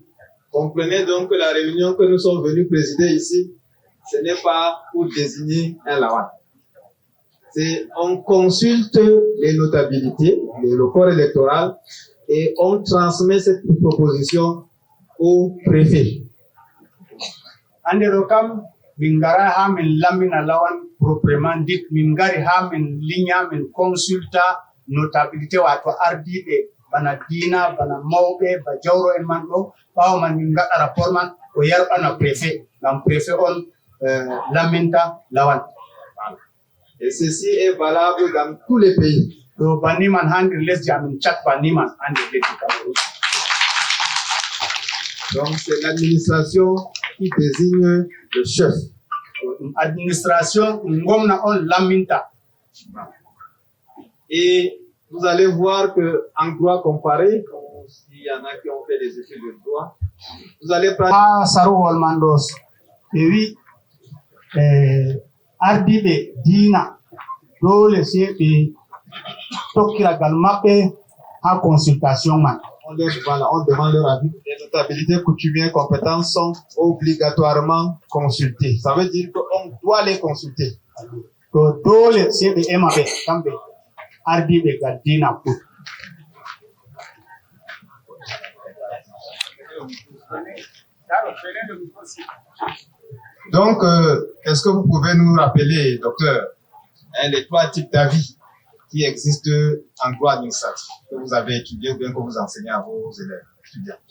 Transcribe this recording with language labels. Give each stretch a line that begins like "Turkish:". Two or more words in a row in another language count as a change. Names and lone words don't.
French: Comprenez donc que la réunion que nous sommes venus présider ici, ce n'est pas pour désigner un lawan. On consulte les notabilités, le corps électoral, et on transmet cette proposition au préfet.
Fula: Anderokam mingara ha min lamina lawan
French: proprement dit
Fula: mingari ha min linya min consulta notabilité wato ardibe bana dina bana mawbe ba jawro en man do bawo man min ngada rapport man o yarbana préfet ngam préfet on laminta lawan.
French: Et ceci est valable dans tous les pays.
Fula: Do baniman hande lesdi amin chat baniman hande lesdi Cameroun.
French: Donc c'est l'administration qui désigne le chef.
Fula: Administration ngomna on laminta.
French: Et vous allez voir que en droit comparé, s'il y en a qui ont fait des études de droit, vous allez prendre
Fula: Sarowol Mandos. Et oui, ardibe dina dole sebe tokkira galmabe en consultation man.
French: On demande leur avis. Les notabilités coutumières compétentes sont obligatoirement consultées. Ça veut dire qu'on doit les consulter.
Fula: Dole sebe emabe kambe ardibe gadina put.
French: Donc, est-ce que vous pouvez nous rappeler, docteur, les trois types d'avis qui existent en droit administratif, que vous avez étudié ou bien que vous enseignez à vos élèves étudiants?